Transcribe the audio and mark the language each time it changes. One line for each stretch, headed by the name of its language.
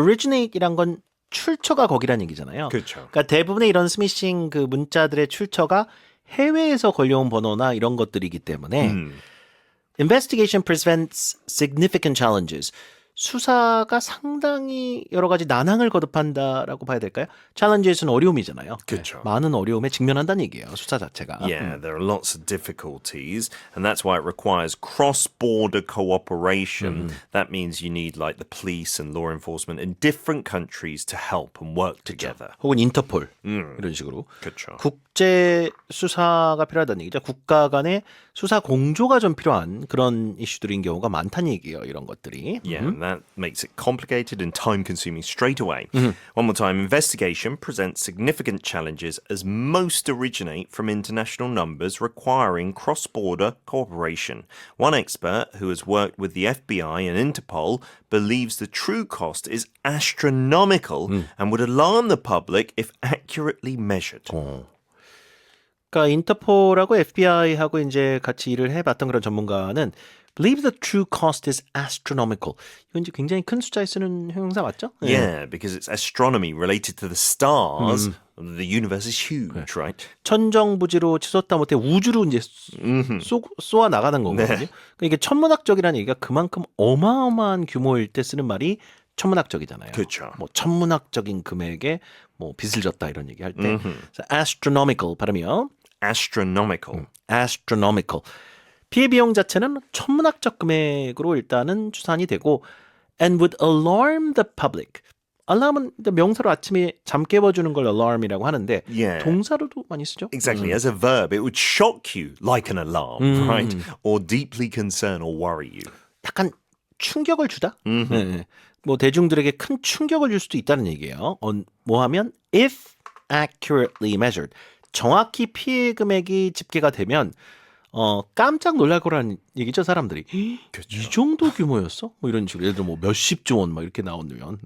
Korean: Originate이란 건 출처가 거기란 얘기잖아요. 그렇죠. 그러니까 대부분의 이런 스미싱 그 문자들의 출처가 해외에서 걸려온 번호나 이런 것들이기 때문에
English: investigation presents significant challenges.
Korean: 수사가 상당히 여러 가지 난항을 거듭한다라고 봐야 될까요? challenges는 어려움이잖아요. 그렇죠. 많은 어려움에 직면한다는 얘기예요. 수사 자체가.
English: Yeah, there are lots of difficulties, and that's why it requires cross-border cooperation. That means you need like the police and law enforcement in different countries to help and work together.
Korean: 혹은 인터폴 이런 식으로. 그렇죠. 국제 수사가 필요하다는 얘기죠. 국가 간의 수사 공조가 좀 필요한 그런 이슈들인 경우가 많다는 얘기예요. 이런 것들이.
English: Yeah, and that makes it complicated and time-consuming straight away. One more time, investigation presents significant challenges as most originate from international numbers requiring cross-border cooperation. One expert who has worked with the FBI and Interpol believes the true cost is astronomical and would alarm the public if accurately measured.
Korean: 그러니까 인터폴하고 FBI하고 이제 같이 일을 해봤던 그런 전문가는
English: believe the true cost is astronomical.
Korean: 이건 이제 굉장히 큰 숫자에 쓰는 형용사 맞죠?
English: Yeah, because it's astronomy related to the stars. The universe is huge, right?
Korean: 천정부지로 치솟다 못해 우주로 이제 쏘아 나가는 거거든요. 그러니까 이게 천문학적이라는 얘기가 그만큼 어마어마한 규모일 때 쓰는 말이 천문학적이잖아요. 그렇죠. 뭐 천문학적인 금액에 뭐 빚을 졌다 이런 얘기 할 때 astronomical 발음이요.
English: Astronomical. astronomical.
Korean: 피해 비용 자체는 천문학적 금액으로 일단은 추산이 되고
English: and would alarm the public.
Korean: 알람은 명사로 아침에 잠 깨워주는 걸 alarm이라고 하는데
English: Yeah.
Korean: 동사로도 많이 쓰죠.
English: Exactly. As a verb, it would shock you like an alarm, right? Or deeply concern or worry you.
Korean: 약간 충격을 주다. 네. 뭐 대중들에게 큰 충격을 줄 수도 있다는 얘기예요. 뭐 하면
English: if accurately measured.
Korean: 정확히 피해 금액이 집계가 되면 깜짝 놀랄 거라는 얘기죠, 사람들이. 이 정도 규모였어? 뭐 이런 식으로 예를 들어 뭐 몇십조 원 막 이렇게 나오면.